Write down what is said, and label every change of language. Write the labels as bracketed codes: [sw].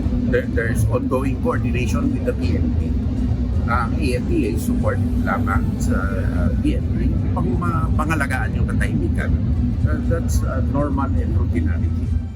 [en] There's ongoing coordination with the PNP. [tl] Ang AFP ay support lamang sa PNP pang pangalagaan yung katahimikan. [en] That's normal and routinarity.